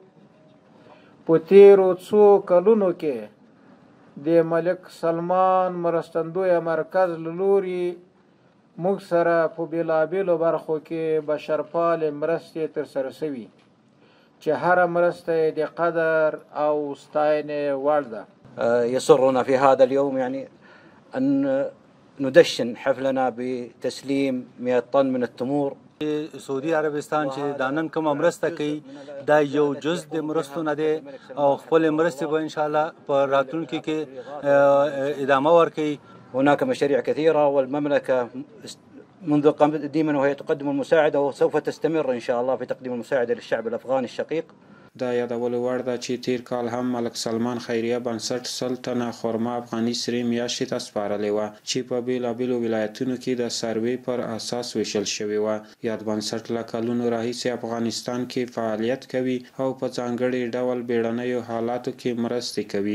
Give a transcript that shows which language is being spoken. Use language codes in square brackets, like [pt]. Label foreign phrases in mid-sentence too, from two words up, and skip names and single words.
[ps] په تیرو څو کلونو کې د ملک سلمان مرستندویه مرکز له لوري موږ سره په بېلابېلو برخو کې بشرپالې مرستې ترسره شوي چې هره مرسته د قدر او ستاینې وړ ده. [ar] يسرنا في هذا اليوم يعني أن ندشن حفلنا بتسليم 100 طن من التمور. [ps] سعودي عربستان چې دا نن کومه مرسته کوي دا یو جز د مرستو نه دی او خپل مرستې به انشاءالله په راتلونکي کې ادامه ورکوي. [ar] هناك مشاريع كثيرة والمملكة منذ قديما وهي تقدم المساعدة وسوف تستمر إن شاء الله في تقديم المساعدة للشعب الأفغاني الشقيق. [ps] دا یادولو وړ ده چې تیر کال هم ملک سلمان خیریه بنسټ 100 ټنه خرما افغاني سرې میاشتې ته سپارلې وه چې په بېلابېلو ولایتونو کې د سروې پر اساس ویشل شوې وه. یاد بنسټ له کلونو راهیسې افغانستان کې فعالیت کوي او په ځانګړي ډول بیړنیو حالاتو کې مرستې کوي.